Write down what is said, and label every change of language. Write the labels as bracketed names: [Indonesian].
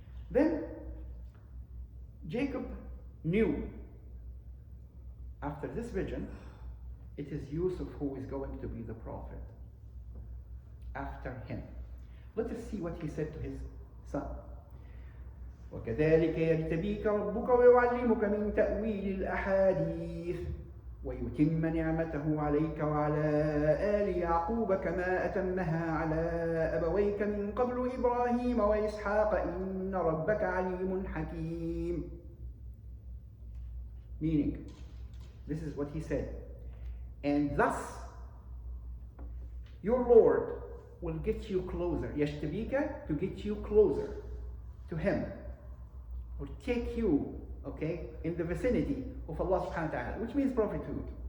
[English] Then Jacob knew after this vision, it is Yusuf who is going to be the prophet after him. Let us see what he said to his son. [Arabic] وكذلك يجتبيك ربك ويعلمك من تأويل الأحاديث ويتم نعمته عليك وعلى آل يعقوب كما أتمها على أبويك من قبل إبراهيم وإسحاق إن ربك عليم حكيم. [English] Meaning, this is what he said. And thus, your Lord will get you closer. يجتبيك, to get you closer to him. Or take you, okay, in the vicinity of Allah subhanahu wa ta'ala, which means prophethood.